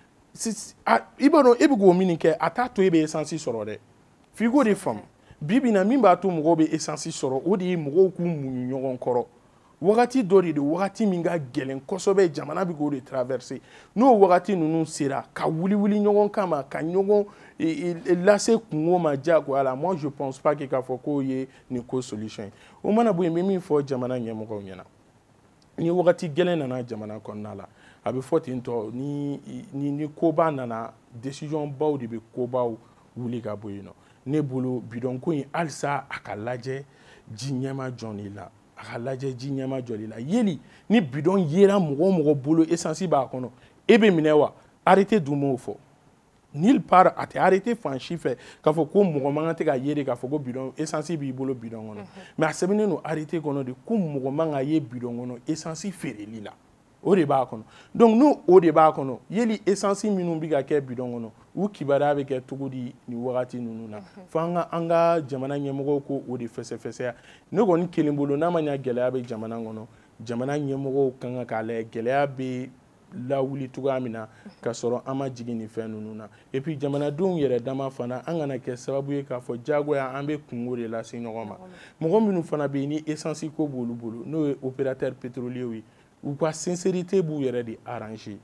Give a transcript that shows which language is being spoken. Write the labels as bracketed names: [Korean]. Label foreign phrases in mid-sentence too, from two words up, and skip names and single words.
[Bambara] i b'a dɔn e bɛ k'o min kɛ a t'a to e bɛ essence sɔrɔ dɛ f'i k'o de faamu bi bi in na min b'a to mɔgɔw bɛ essence sɔrɔ o de ye mɔgɔw k'u muɲu ɲɔgɔn kɔrɔ wagati dɔ de don wagati min ka gɛlɛn kosɛbɛ jamana bɛ k'o de traverser n'o wagati ninnu sera ka wuli ɲɔgɔn kama ka ɲɔgɔn lase kungo ma diyagoya la [French] moi je pense pas que [Bambara] k'a fɔ k'o ye nin ko solution ye o mana bɔ yen n bɛ min fɔ jamana ɲɛmɔgɔw ɲɛna ni wagati gɛlɛn nana jamana kɔnɔna la a bɛ fɔ ten tɔ ni koba nana décision baw de bɛ kobaw wuli ka bɔ yen nɔ ne bolo bidon ko in halisa a ka lajɛ ji ɲɛma jɔli la a ka lajɛ ji ɲɛma jɔli la yeli ni bidon yera mɔgɔ o mɔgɔ bolo essence b'a kɔnɔ e bɛ minɛ wa arrêté dun m'o fɔ [French] nulle part [Bambara] a tɛ arrêté fan si fɛ k'a fɔ ko mɔgɔ man kan tɛ ka ye de k'a fɔ ko bidon essence b'i bolo bidon kɔnɔ mais a sɛbɛnnen don arrêté kɔnɔ de ko mɔgɔ man kan ye bidon kɔnɔ essence feereli la o de b'a kɔnɔ donc n'o o de b'a kɔnɔ yeli essence minnu bɛ ka kɛ bidon kɔnɔ u kibaruya bɛ kɛ cogo di nin wagati ninnu na fo an ka jamana ɲɛmɔgɔw ko o de fɛsɛfɛsɛya ne kɔni kelen bolo n'a ma ɲɛ gɛlɛya bɛ jamana kɔnɔ jamana ɲɛmɔgɔw kan ka k'a lajɛ gɛlɛya bɛ lawuli cogoya min na ka sɔrɔ an ma jigin nin fɛn ninnu na [French] et puis [Bambara] jamanadenw yɛrɛ dama fana an kana kɛ sababu ye k'a fɔ diyagoya an bɛ kungo de lase ɲɔgɔn ma mɔgɔ minnu fana bɛ yen ni essence ko b'olu bolo n'o ye [French] opérateur pétrolier [Bambara] ye u ka sincérité b'u yɛrɛ de arranger